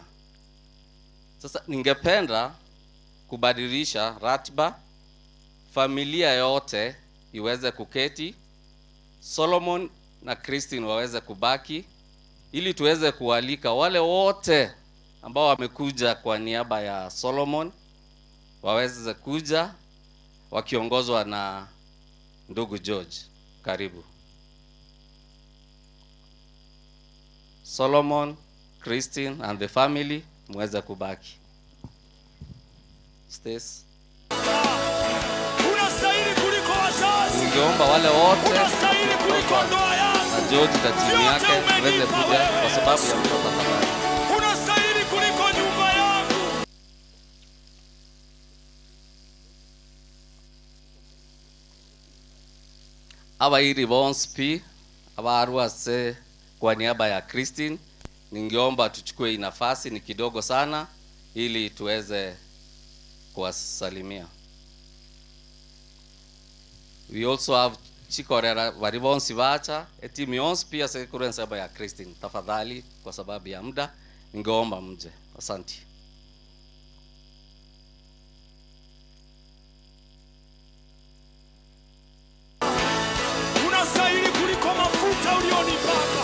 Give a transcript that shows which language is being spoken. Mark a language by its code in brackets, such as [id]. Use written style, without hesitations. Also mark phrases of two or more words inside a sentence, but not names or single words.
[sw] Sasa ningependa kubadilisha ratiba, familia yote iweze kuketi, Solomon na Christine waweze kubaki, ili tuweze kualika wale wote ambao wamekuja kwa niaba ya Solomon waweze kuja wakiongozwa na ndugu George. Karibu. Solomon, Christine [en] and the family [sw] muweze kubaki. Stace. Unastahili kuliko wazazi. Ningeomba wale wote Unastahili kuliko ndoa yangu na George na timu yake tuweze kuja kwa sababu ya mtoto tafadhali. Unastahili kuliko nyumba yangu. Aba hii response pi [guz] aba aruase [sw] kwa niaba ya Christine, ningeomba tuchukue hii nafasi, ni kidogo sana, ili tuweze kuwasalimia. [en] We also have [guz] chikorera varivonsi vacha etimu yonsi [sw] pia sekurensa ya Christine. Tafadhali kwa sababu ya muda ningeomba mje. Asante. Unastahili kuliko mafuta ulionipaka.